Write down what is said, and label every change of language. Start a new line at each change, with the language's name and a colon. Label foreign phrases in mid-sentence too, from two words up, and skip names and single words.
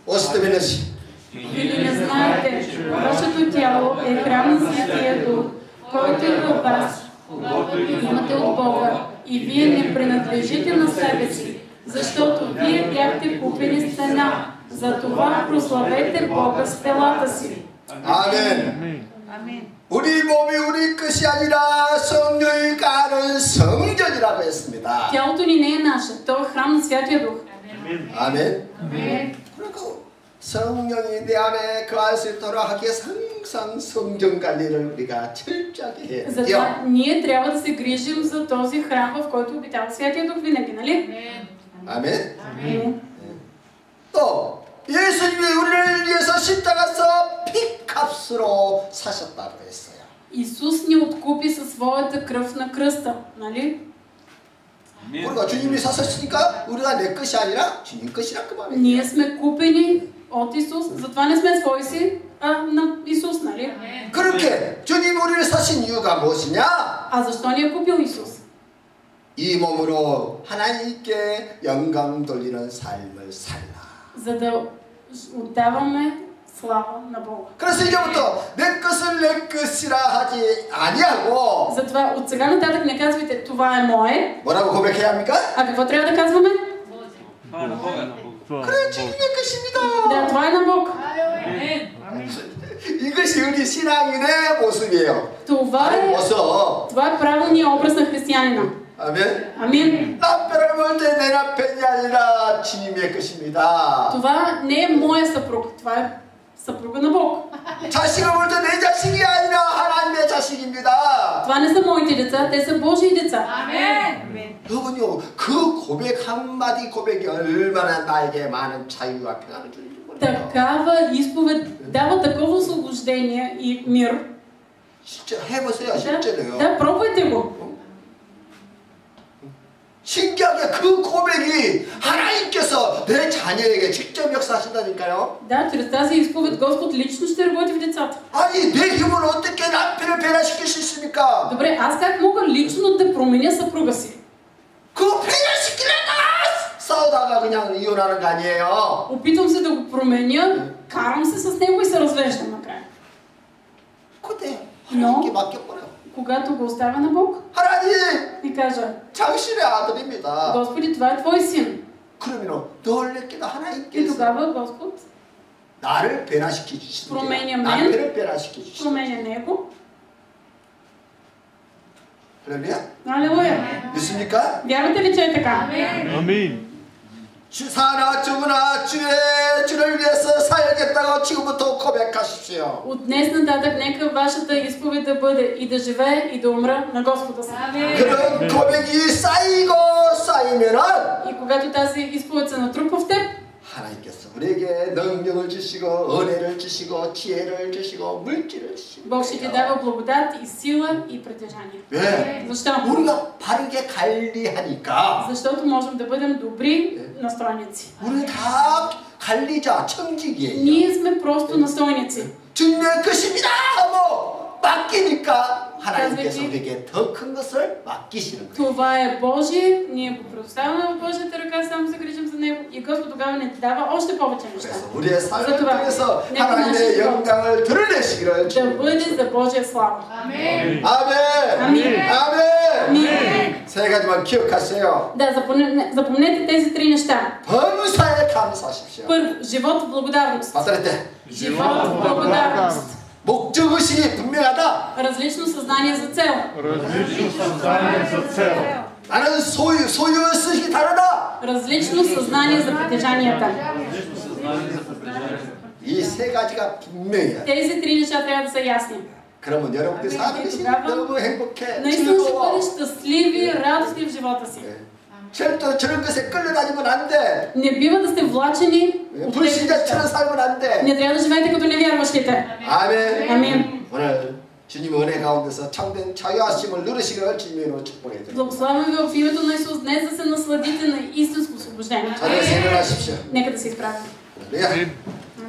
Bulgarian: Или не знаете, че вашето тяло е храм на Светия Дух, който е във вас, когото имате от Бога, и вие не принадлежите на себе си, защото вие бяхте купени с цена. Затова прославете Бога с телата си.
Korean: 아멘. 우리 몸이 우리 것이 아니라 성령이 가는 성전이라고 했습니다.
Bulgarian: Тялото ни не е наше, то е храм на Святия Дух.
Korean: 아멘.
Bulgarian: Амин.
Korean: 그리고 성령이 내 안에 거할 수 있도록 하기 위해 항상 성전 관리를 우리가 철저하게 해야 돼요.
Bulgarian: Затова ние трябва да се грижим за този храм, в който обитава Святия Дух винаги, нали?
Korean: 아멘.
Bulgarian: Амин.
Korean: 또 예수님이 우리를 위해서 십자가에서 피값으로 사셨다고 했어요.
Bulgarian: Исус ни откупи със своята кръв на кръста, нали?
Korean: 우리가 주님이 사셨으니까 우리가 내 것이 아니라 주님 것이라 그 말이에요.
Bulgarian: Ние сме купени от Исус, затова не сме свои си, а на Исус, нали?
Korean: 그렇게 주님 우리를 사신 이유가 무엇이냐?
Bulgarian: А защо ни е купил Исус?
Korean: 이 몸으로 하나님께 영광 돌리는 삶을 살라.
Bulgarian: За да отдаваме слава на Бога.
Korean: 그래서 이제부터 내 것을 내 것이라 하지 아니하고
Bulgarian: Затова от сега нататък не казвайте това е мое,
Korean: 뭐라고 고백해야 합니까?
Bulgarian: а какво трябва да казваме?
Korean: 그래 주님의 것입니다.
Bulgarian: Да, това е на Бог.
Korean: 이것이 우리 신앙인의 모습이에요.
Bulgarian: Това е правилният образ на християнина.
Korean: 아멘.
Bulgarian: Амин.
Korean: 남편을 볼 때 내 남편이 아니라 주님의 것입니다.
Bulgarian: Това не е моя съпруг, това е съпруга на Бог.
Korean: 자식을 볼 때 내 자식이 아니라 하나님의 자식입니다.
Bulgarian: Това не са моите деца, те са Божии деца. Амин.
Korean: 여러분요, 그 고백 한마디 고백이 얼마나 나에게 많은 자유와 평안을 주는지 몰라요.
Bulgarian: Такава изповед дава такова освобождение и мир.
Korean: 진짜 해보세요, 실제로요.
Bulgarian: Да, пробвайте го.
Korean: 신기하게 그 고백이 하나님께서 내 자녀에게 직접 역사하신다니까요.
Bulgarian: Да, чрез тази изповед Господ лично ще работи в децата.
Korean: 아니 내 힘으로 어떻게 남편을 변화시킬 수 있습니까?
Bulgarian: Добре, аз как мога лично да променя съпруга си?
Korean: 그거 변화시키려다가 싸우다가 그냥 이혼하는 거 아니에요?
Bulgarian: Опитвам се да го променя, карам се с него и се развеждам накрая.
Korean: 그때 하나님께 맡겨버려.
Bulgarian: Когато го оставя на Бог
Korean: 하나님,
Bulgarian: и кажа,
Korean: 당신의 아들입니다.
Bulgarian: Господи, това е Твой син.
Korean: 그러면 놀랍게도
Bulgarian: И
Korean: 하나님께서
Bulgarian: тогава Господ
Korean: 나를 변화시켜 주시는
Bulgarian: променя мен,
Korean: 남편을 변화시켜 주시는
Bulgarian: променя него.
Korean: 할렐루야?
Bulgarian: Алелуя.
Korean: 믿습니까?
Bulgarian: Вярвате ли, че е така?
Korean: 아멘. 주사나 죽으나 주를 위해서 살겠다고 지금부터 고백하십시오.
Bulgarian: От днес нататък нека вашата изповед да бъде и да живее и да умра на Господа си.
Korean: 그런 고백이 쌓이고 쌓이면은
Bulgarian: И когато тази изповед се натрупа в теб,
Korean: 하나님께서 우리에게 능력을 주시고 은혜를 주시고 지혜를 주시고 물질을 주시고
Bulgarian: Бог ще ти дава благодат и сила и притежание.
Korean: 왜?
Bulgarian: Защо?
Korean: 우리가 바르게 관리하니까
Bulgarian: Защото можем да бъдем добри настойници.
Korean: 우리 다 관리자 청직이에요.
Bulgarian: Ние сме просто настойници.
Korean: 주님의 것입니다 하고 맡기니까 하나님께서
Bulgarian: казвайки,
Korean: 우리에게 더 큰 것을 맡기시는 거예요.
Bulgarian: Това е Божие, ние го предоставяме в Божията ръка, само се грижим за него и Господ тогава не ти дава още повече неща.
Korean: 그래서 우리의 삶을
Bulgarian: затова,
Korean: 통해서
Bulgarian: нека
Korean: 하나님의
Bulgarian: нашия живот
Korean: 영광을 드러내시기를
Bulgarian: да
Korean: 주님.
Bulgarian: бъде за Божия слава.
Korean: 아멘. 아멘. 아멘.
Bulgarian: Амин.
Korean: 세 가지만 기억하세요.
Bulgarian: Да, запомнете тези три неща.
Korean: 범사에 감사하십시오.
Bulgarian: Първо, живот в благодарност.
Korean: 맞을 때
Bulgarian: Живот в благодарност.
Korean: 목적의식이 분명하다.
Bulgarian: Различно съзнание за цел. Различно съзнание за цел.
Korean: 나는 소유의식이 다르다.
Bulgarian: Различно съзнание за притежанията.
Korean: 이 세 가지가 분명해요.
Bulgarian: Тези три неща трябва да са ясни.
Korean: 그러면 여러분들 삶이 너무 행복해.
Bulgarian: Наистина ще
Korean: 즐거워.
Bulgarian: бъдеш щастливи, радостни в живота си.
Korean: 절대 저런 것에 끌려다니면 안 돼.
Bulgarian: Не бива да сте влачени от тези
Korean: 불신자처럼
Bulgarian: неща.
Korean: 살면 안 돼.
Bulgarian: Не трябва да живеете като невярващите.
Korean: 아멘.
Bulgarian: Амин.
Korean: 오늘 주님 은혜 가운데서 참된 자유하심을 누리시기를 주님으로 축복해 드립니다.
Bulgarian: Благославям ви в името на Исус днес да се насладите на истинско освобождение.
Korean: 자리에서 일어나십시오.
Bulgarian: Нека да се изправим.
Korean: 할렐루야.